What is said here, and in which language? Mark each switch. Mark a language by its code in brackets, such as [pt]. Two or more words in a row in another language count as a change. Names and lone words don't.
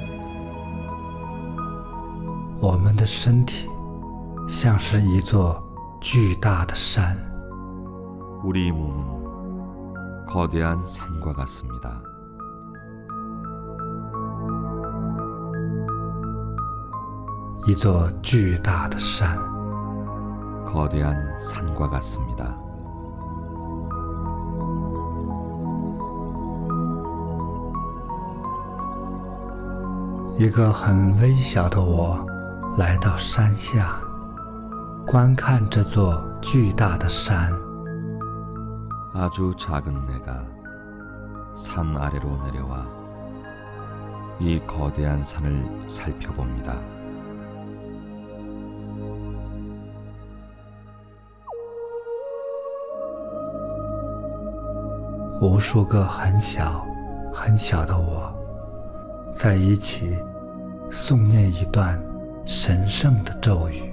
[zh] 我们的身体像是一座巨大的山。 [ko] 우리 몸은 거대한 산과 같습니다. [zh] 이 座巨大的山。 [ko] 거대한 산과 같습니다. [zh] 一个很微小的我来到山下，观看这座巨大的山。 [ko] 아주 작은 내가 산 아래로 내려와 이 거대한 산을 살펴봅니다. [zh] 无数个很小很小的我，在一起诵念一段神圣的咒语。